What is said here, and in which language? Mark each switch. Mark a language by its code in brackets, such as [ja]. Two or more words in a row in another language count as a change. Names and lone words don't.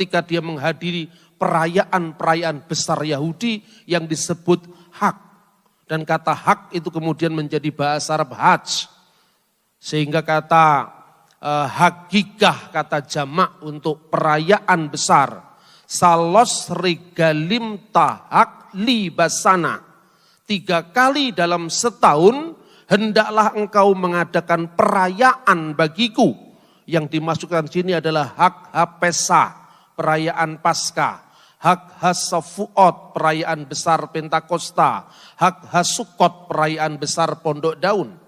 [id] Ketika dia menghadiri perayaan-perayaan besar Yahudi yang disebut hak. Dan kata hak itu kemudian menjadi bahasa Arab hajj. Sehingga kata hakikah, kata jamak untuk perayaan besar. [he] Salos regalim tahak libasana. [id] 3 kali dalam setahun hendaklah engkau mengadakan perayaan bagiku. Yang dimasukkan sini adalah hak Pesah, perayaan Paskah. Hak Safuot, perayaan besar Pentakosta. Hak Sukot, perayaan besar Pondok Daun.